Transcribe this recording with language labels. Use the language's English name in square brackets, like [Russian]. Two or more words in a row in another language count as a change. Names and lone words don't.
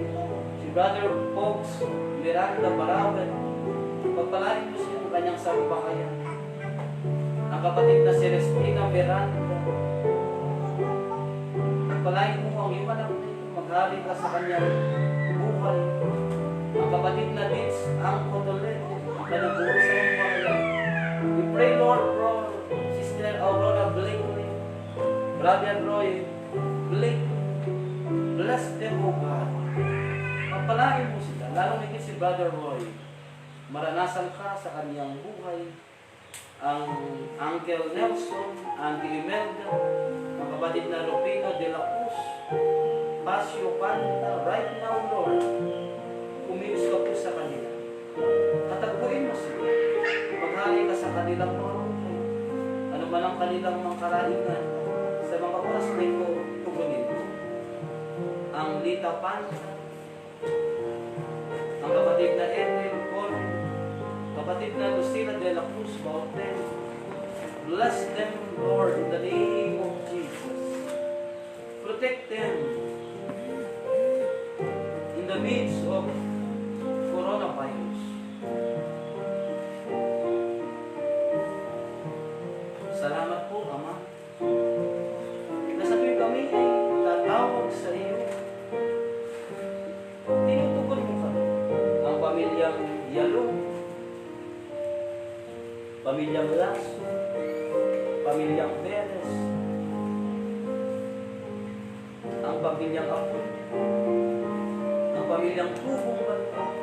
[Filipino] Si Brother Fox Miranda Barawan, pagpalain mo siya ang kanyang sambahayan. Ang kapatid na Celestina Miranda, pagpalain mo ang iwan ng maghali ka sa kanyang buhay. Ang kapatid na Dits, ang Cotolet, ang kanabuusang bayan. [English] We pray, Lord, for Sister Aurora Blakely, Brother Roy Blakely. Bless them, O God. [Filipino] Pagpalain mo sila, lalo higit si Brother Roy. Maranasan ka sa kaniyang buhay. Ang Uncle Nelson, Auntie Imelda, ang kapatid na Rufino de la Cruz, [English] Pasio Panta, right now, [Filipino] Lord, umiwas ka po sa kanila. Katagpuin mo sila. Maghari ka sa kanilang mga buhay. Ano man ang kanilang mga karahingan, sa mga oras na ito, tugunin mo. Ang Lita Panta, ang kapatid na Ethel Colin, kapatid na Lucila de la Cruz Bauten. [English] Bless them, Lord, in the name of Jesus. Protect them in the midst of coronavirus. [Filipino] Salamat po, Ama. Nasabi kami ay tatawag sa iyo. Tinutugon mo kami. Ang pamilyang Yalo, pamilyang Lasso, pamilyang Perez, ang pamilyang Apo, ang pamilyang Tubong Banta.